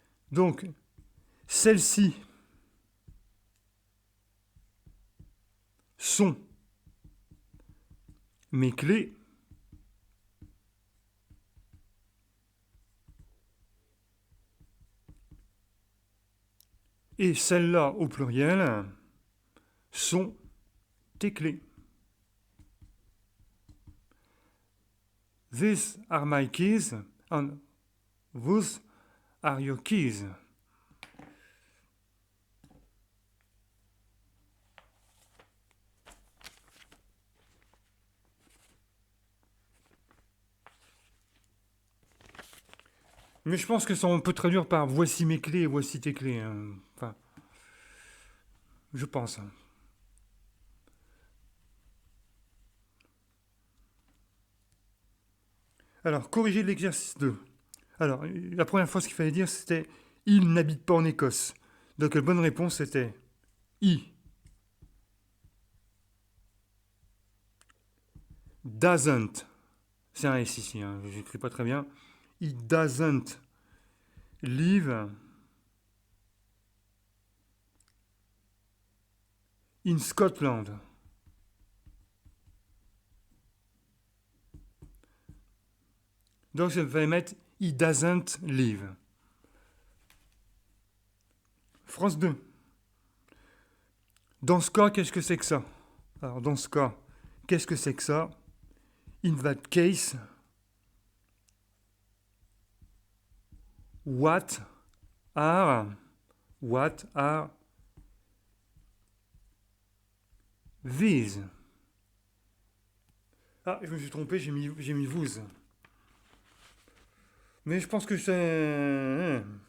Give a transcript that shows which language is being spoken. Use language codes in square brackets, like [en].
[fr] Donc, celles-ci sont mes clés. Et celles-là, au pluriel, sont tes clés. [en] These are my keys and those are your keys. [fr] Mais je pense que ça on peut traduire par voici mes clés, voici tes clés. Hein. Enfin, je pense. Alors, corriger l'exercice 2. Alors, la première fois, ce qu'il fallait dire, c'était il n'habite pas en Écosse. Donc, la bonne réponse, c'était [en] he doesn't. [fr] C'est un S ici, hein, je n'écris pas très bien. [en] He doesn't live in Scotland. [fr] Donc, ça fallait mettre [en] he doesn't live. [fr] France 2. Dans ce cas, qu'est-ce que c'est que ça? Alors, dans ce cas, qu'est-ce que c'est que ça? [en] In that case, what are these? [fr] Ah, je me suis trompé, j'ai mis vous. Mais je pense que c'est...